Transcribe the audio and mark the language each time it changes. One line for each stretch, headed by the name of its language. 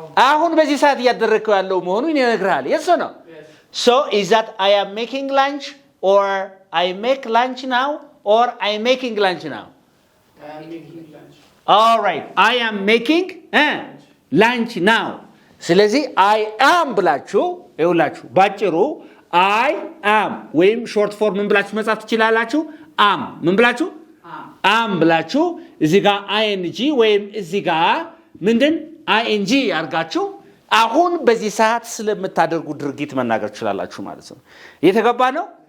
Amharic: አሁን በዚህ ሰዓት እያደረግከው ያለው መሆኑን ይነግራል።
English: yes or no? So is that I am making lunch or I make lunch now or I making lunch now? I am making lunch. all right I am making lunch now.
Amharic: ስለዚህ I am ብላችሁ ይውላችሁ ባጭሩ I am ወይም ሾርት ፎርም ምን ብላችሁ መጻፍ ትችላላችሁ? am ምን ብላችሁ? am ብላችሁ እዚህ ጋር ing ወይም እዚህ ጋር ምንድን ing አድርጋችሁ አሁን በዚህ ሰዓት ስለምታደርጉ ድርጊት መናገር ትችላላችሁ ማለት ነው። እየተገባ ነው?